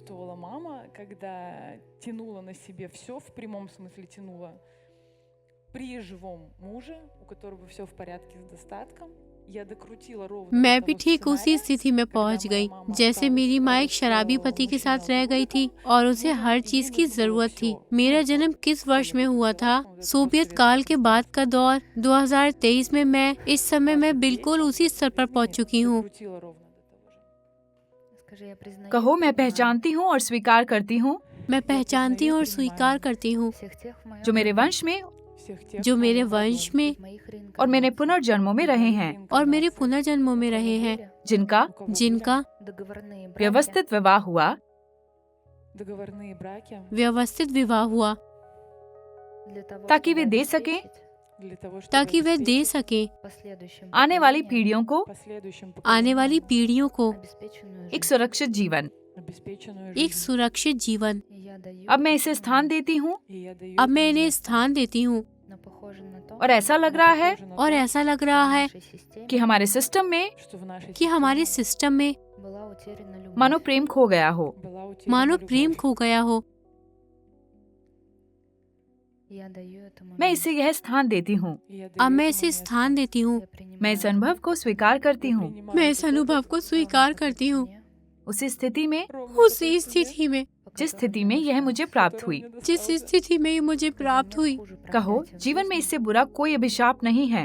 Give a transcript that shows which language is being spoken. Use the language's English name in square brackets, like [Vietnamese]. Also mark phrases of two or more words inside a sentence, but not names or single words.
[Hindi] मैं भी ठीक उसी स्थिति में पहुंच गई जैसे मेरी माँ एक शराबी पति के साथ रह गई थी और उसे हर चीज की जरूरत थी। मेरा जन्म किस वर्ष में हुआ था? सोवियत काल के बाद का दौर 2023 में। मैं इस समय मैं बिल्कुल उसी स्तर पर पहुंच चुकी हूँ। [Russian] Скажи, я признаю, [Hindi] कहो, मैं [Russian] принимаю [Hindi] पहचानती हूँ और स्वीकार करती हूँ मैं पहचानती हूँ और स्वीकार करती हूँ [Russian] всех तेх в моем [Hindi] जो मेरे वंश में जो मेरे वंश में [Russian] моих [Hindi] और मेरे [Russian] реинкарнациях, [Hindi] पुनर्जन्मों में रहे हैं, और मेरे पुनर्जन्मों में रहे हैं, जिनका [Russian] договорные [Hindi] जिनका [Russian] браки [Hindi] व्यवस्थित विवाह हुआ, व्यवस्थित विवाह हुआ [Russian] для того, [Hindi] ताकि वे [Russian] чтобы [Hindi] दे सकें [Russian] обеспечить [Hindi] ताकि वे दे सके [Russian] последующим [Hindi] आने वाली [Russian] поколениям [Hindi] पीढ़ियों को आने वाली पीढ़ियों को [Russian] обеспеченную [Hindi] एक [Russian] жизнь. [Hindi] सुरक्षित जीवन। एक सुरक्षित जीवन। [Russian] И я даю [Hindi] अब मैं इसे स्थान देती हूँ अब मैं इन्हें स्थान देती हूँ [Russian] но похоже на то, [Hindi] और ऐसा लग रहा है और ऐसा लग रहा है [Russian] в нашей системе [Hindi] कि हमारे सिस्टम में कि हमारे सिस्टम में [Russian] была утеряна любовь. [Hindi] मानो प्रेम खो गया हो। मानो प्रेम खो गया हो। [Russian] Я даю этому [Hindi] मैं [Russian] место. [Hindi] इसे यह स्थान देती हूँ। अब मैं इसे स्थान देती हूँ। [Russian] Я принимаю [Hindi] मैं इस अनुभव को स्वीकार करती हूँ। मैं इस अनुभव को स्वीकार करती हूँ उसी स्थिति में उसी स्थिति में जिस स्थिति में यह मुझे प्राप्त हुई। जिस स्थिति में ये मुझे प्राप्त हुई। कहो, जीवन में इससे बुरा कोई अभिशाप नहीं है